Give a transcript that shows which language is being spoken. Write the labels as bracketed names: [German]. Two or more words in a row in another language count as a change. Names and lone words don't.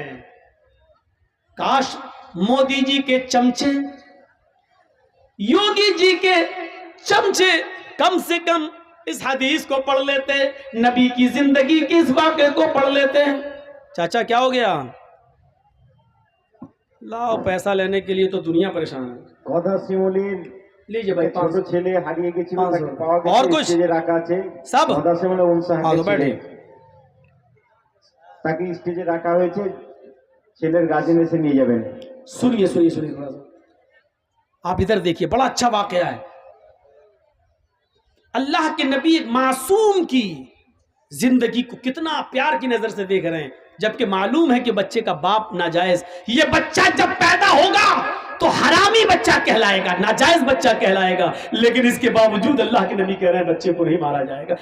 [Urdu] کاش مودی جی کے چمچے, یوگی جی کے چمچے کم سے کم اس حدیث کو پڑھ لیتے, نبی کی زندگی کے اس واقعے کو پڑھ لیتے. چاچا کیا ہو گیا؟ لاؤ پیسہ لینے کے لیے تو دنیا پریشان ہے. لیجیے بھائی, [Bangla] ছোট ছেলে হারিয়ে গেছিল, তাকে পাওয়া [Urdu] اور [Bangla] গেছে, [Urdu] کچھ [Bangla] স্টেজে রাখা আছে. [Urdu] سب মদাসিমুল উনসাহের بیٹھے. [Bangla] তাকে স্টেজে রাখা হয়েছে, ছেলের গার্জেন এসে নিয়ে যাবেন. [Urdu] سنیے سنیے سنیے تھوڑا سا, آپ ادھر دیکھیے, بڑا اچھا واقعہ ہے. اللہ کے نبی ایک معصوم کی زندگی کو کتنا پیار کی نظر سے دیکھ رہے ہیں, جبکہ معلوم ہے کہ بچے کا باپ ناجائز. یہ بچہ جب پیدا ہوگا تو حرامی بچہ کہلائے گا, ناجائز بچہ کہلائے گا, لیکن اس کے باوجود اللہ کے نبی کہہ رہے ہیں بچے کو نہیں مارا جائے گا.